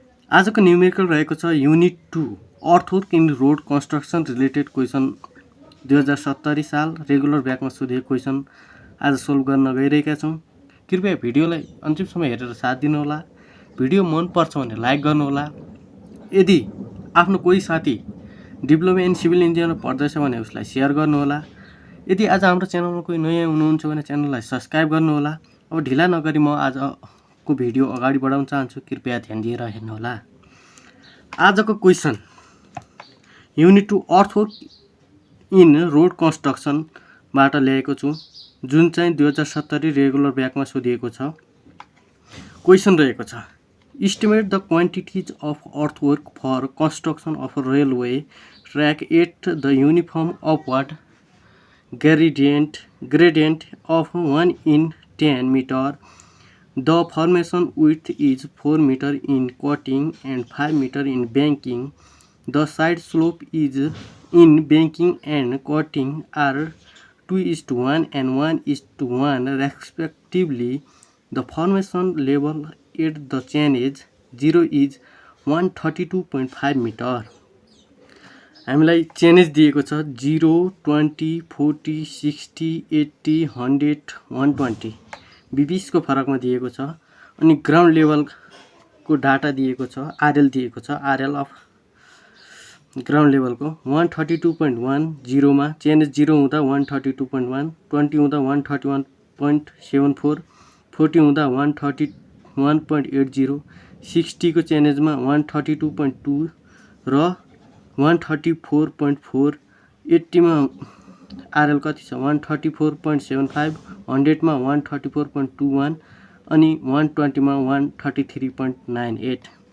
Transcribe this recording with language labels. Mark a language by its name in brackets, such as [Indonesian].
[Nepali] आजको न्युमेरिकल रहेको छ unit 2 earthwork in road construction related question 2070 साल रेगुलर ब्याकमा सोधिएको क्वेसन आज सोल्भ गर्न गइरहेका छौँ। कृपया भिडियोलाई अन्तिमसम्म हेरेर साथ दिनुहोला। भिडियो मन पर्छ भने लाइक गर्नुहोला। यदि आफ्नो कोही साथी डिप्लोमा इन सिभिल इन्जिनियर पढ्दैछ भने उसलाई सेयर गर्नुहोला। यदि आज हाम्रो च्यानलमा कोही नयाँ हुनुहुन्छ भने च्यानललाई सब्स्क्राइब गर्नुहोला। अब ढिला नगरी म आजको भिडियो अगाडि बढाउन चाहन्छु। कृपया ध्यान दिएर हेर्नुहोला। आजको question unit 2 earthwork in road कन्स्ट्रक्सनबाट ल्याएको छु, जुन चाहिँ 2070 रेगुलर ब्याकमा सोधिएको छ। क्वेसन रहेको छ [English] Estimate the quantities of earthwork for construction of a railway track at the uniform upward gradient of 1 in 10 meter. The formation width is 4 meter in cutting and 5 meter in banking. The side slope is in banking and cutting are 2:1 and 1:1 respectively. The formation level at the chain is 0 is 132.5 meter. [Nepali] हामीलाई chainage दिएको छ 0, 20, 40, 60, 80, 100, 120 बीबीसको फरकमा दिएको छ। अनि ground लेभलको data दिएको छ, RL दिएको छ। आरएल अफ ग्राउन्ड लेभलको 132.1 0 मा चेनेज 0 हुँदा 132.1, 20 हुँदा 131.74, 40 हुँदा 131.80, 60 को चेनेजमा 132.2 र 134.4, 80 मा आरएल कति छ 134.75, 100 मा 134.21 अनि 120 मा 133.98।